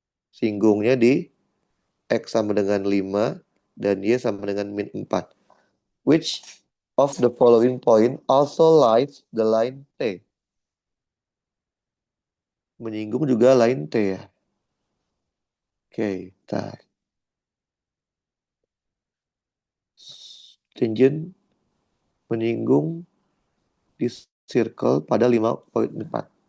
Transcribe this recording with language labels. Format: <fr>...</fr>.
<id>Singgungnya di X sama dengan 5 dan Y sama dengan min 4.</id> <en>Which of the following point also lies the line T?</en> <id>Menyinggung juga line T ya. Oke, bentar. Tangent menyinggung di circle pada 5,4.</id>